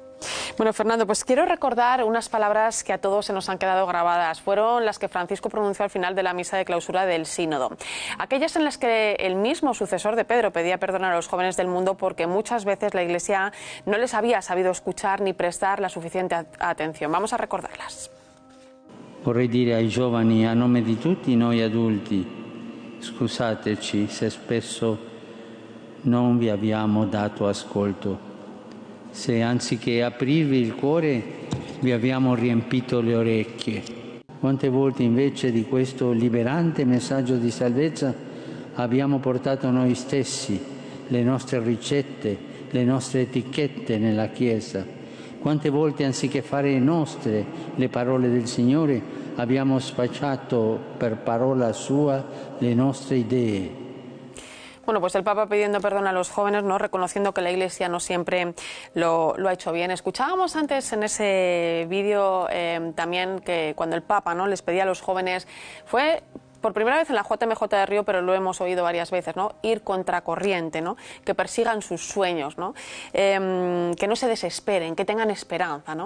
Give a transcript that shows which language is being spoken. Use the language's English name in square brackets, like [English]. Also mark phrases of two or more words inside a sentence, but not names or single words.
[Spanish] Bueno, Fernando, pues quiero recordar unas palabras que a todos se nos han quedado grabadas. Fueron las que Francisco pronunció al final de la misa de clausura del sínodo. Aquellas en las que el mismo sucesor de Pedro pedía perdón a los jóvenes del mundo porque muchas veces la Iglesia no les había sabido escuchar ni prestar la suficiente atención. Vamos a recordarlas. [Italian] Vorrei dire ai giovani, a nome di tutti noi adulti, scusateci se spesso non vi abbiamo dato ascolto. Se anziché aprirvi il cuore vi abbiamo riempito le orecchie. Quante volte invece di questo liberante messaggio di salvezza abbiamo portato noi stessi le nostre ricette, le nostre etichette nella Chiesa. Quante volte anziché fare nostre le parole del Signore abbiamo spacciato per parola sua le nostre idee. [Spanish] Bueno, pues el Papa pidiendo perdón a los jóvenes, ¿no? Reconociendo que la Iglesia no siempre lo ha hecho bien. Escuchábamos antes en ese vídeo también que cuando el Papa, ¿no?, les pedía a los jóvenes, fue por primera vez en la JMJ de Río, pero lo hemos oído varias veces, ¿no?, ir contracorriente, ¿no?, que persigan sus sueños, ¿no?, que no se desesperen, que tengan esperanza, ¿no?